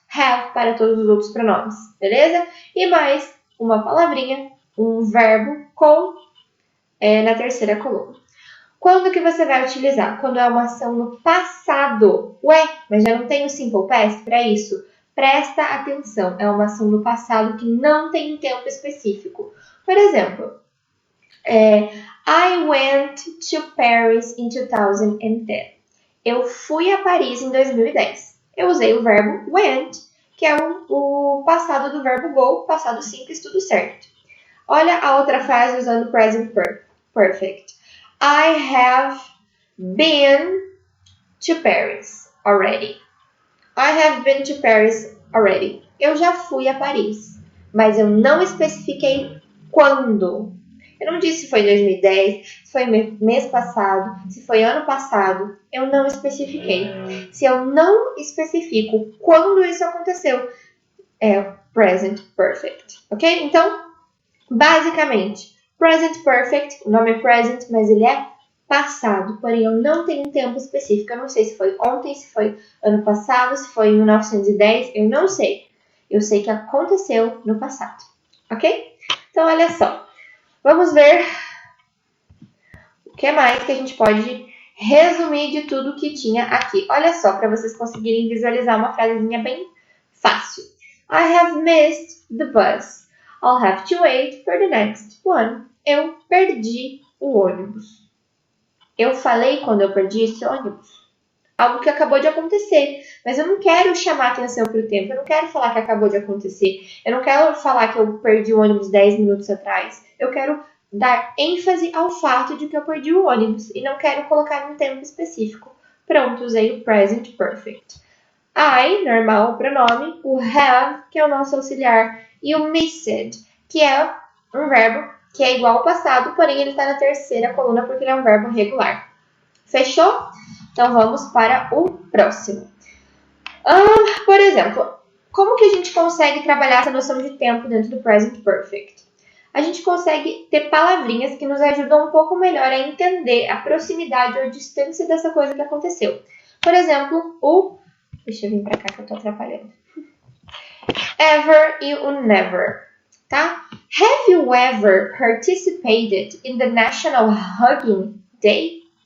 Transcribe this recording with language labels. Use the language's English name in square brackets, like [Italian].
[Portuguese] Have para todos os outros pronomes, beleza? E mais uma palavrinha, um verbo com na terceira coluna. Quando que você vai utilizar? Quando é uma ação no passado. Ué, mas já não tem o simple past para isso? Presta atenção, é uma ação no passado que não tem um tempo específico. Por exemplo, [English] I went to Paris in 2010. [Portuguese] Eu fui a Paris em 2010. Eu usei o verbo went, que é o passado do verbo go, passado simples, tudo certo. Olha a outra frase usando present perfect. [English] I have been to Paris already. I have been to Paris already. [Portuguese] Eu já fui a Paris, mas eu não especifiquei quando. Eu não disse se foi 2010, se foi mês passado, se foi ano passado. Eu não especifiquei. Se eu não especifico quando isso aconteceu, é present perfect, ok? Então, basicamente, present perfect, o nome é present, mas ele é passado, porém eu não tenho um tempo específico. Eu não sei se foi ontem, se foi ano passado, se foi em 1910, eu não sei. Eu sei que aconteceu no passado, ok? Então, olha só. Vamos ver o que mais que a gente pode resumir de tudo que tinha aqui. Olha só, para vocês conseguirem visualizar uma frasezinha bem fácil. [English] I have missed the bus. I'll have to wait for the next one. [Portuguese] Eu perdi o ônibus. Eu falei quando eu perdi esse ônibus. Algo que acabou de acontecer. Mas eu não quero chamar atenção para o tempo. Eu não quero falar que acabou de acontecer. Eu não quero falar que eu perdi o ônibus 10 minutos atrás. Eu quero dar ênfase ao fato de que eu perdi o ônibus. E não quero colocar um tempo específico. Pronto, usei o present perfect. I, normal, o pronome. O have, que é o nosso auxiliar. E o missed, que é um verbo que é igual ao passado, porém ele está na terceira coluna porque ele é um verbo regular. Fechou? Então, vamos para o próximo. Por exemplo, como que a gente consegue trabalhar essa noção de tempo dentro do present perfect? A gente consegue ter palavrinhas que nos ajudam um pouco melhor a entender a proximidade ou a distância dessa coisa que aconteceu. Por exemplo, o... Deixa eu vir para cá que eu estou atrapalhando. Ever e o never, tá? [English] Have you ever participated in the National Hugging Day?